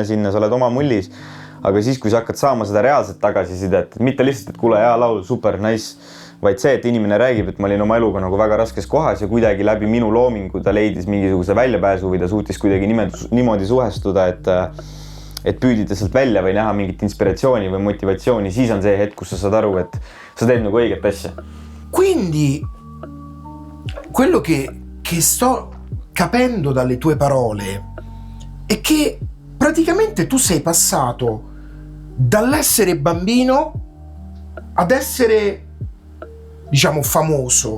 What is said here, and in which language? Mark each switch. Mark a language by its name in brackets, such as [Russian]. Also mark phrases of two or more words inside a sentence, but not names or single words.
[Estonian] sinna, sa oled oma mullis, aga siis, kui sa hakkad saama seda reaalset tagasisidet, mitte lihtsalt, et kuule, hea laul, super, nice, vaid see, et inimene räägib, et ma olin oma eluga nagu väga raskes kohas ja kuidagi läbi minu loomingu ta leidis mingisuguse väljapääsu või ta suutis kuidagi niimoodi suhestuda, et püüdida sealt välja või näha mingit inspiratsiooni või motivatsiooni, siis on see hetk, kus sa saad aru, et sa teed nagu õiget asja. [Italian] Quindi quello che sto capendo dalle tue parole è che praticamente tu sei passato dall'essere bambino ad essere, diciamo, famoso.